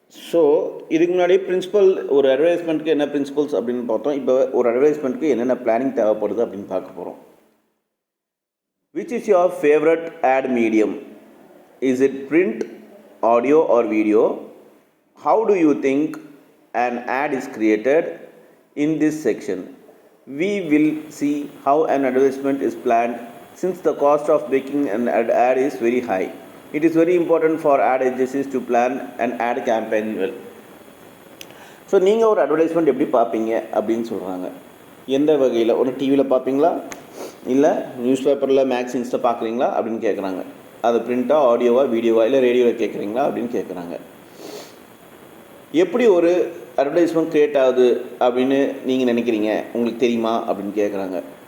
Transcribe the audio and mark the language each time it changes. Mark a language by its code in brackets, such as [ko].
[ta] So இதுக்கு முன்னாடி principal ஒரு அட்வர்டைஸ்மெண்ட்டுக்கு என்ன பிரின்சிபல்ஸ் அப்படின்னு பார்த்தோம். இப்போ ஒரு அட்வர்டைஸ்மெண்ட்டுக்கு என்னென்ன பிளானிங் தேவைப்படுது அப்படின்னு பார்க்க போகிறோம். [en] Which is your favourite ad medium? Is it print, audio or video? How do you think an ad is created? In this section we will see how an advertisement is planned, since the cost of making an ad is very high. It is very important for ad agencies to plan an ad campaign well. [ta] So நீங்கள் ஒரு advertisement எப்படி பார்ப்பீங்க அப்படின்னு சொல்கிறாங்க. எந்த வகையில்? ஒன்று டிவியில் பார்ப்பீங்களா, இல்லை நியூஸ் பேப்பரில் மேக்சின்ஸில் பார்க்குறீங்களா அப்படின்னு கேட்குறாங்க. அது பிரிண்ட்டாக, ஆடியோவா, வீடியோவா, இல்லை ரேடியோவில் கேட்குறீங்களா அப்படின்னு கேட்குறாங்க. எப்படி ஒரு அட்வர்டைஸ்மெண்ட் க்ரியேட் ஆகுது அப்படின்னு நீங்கள் நினைக்கிறீங்க, உங்களுக்கு தெரியுமா அப்படின்னு கேட்குறாங்க.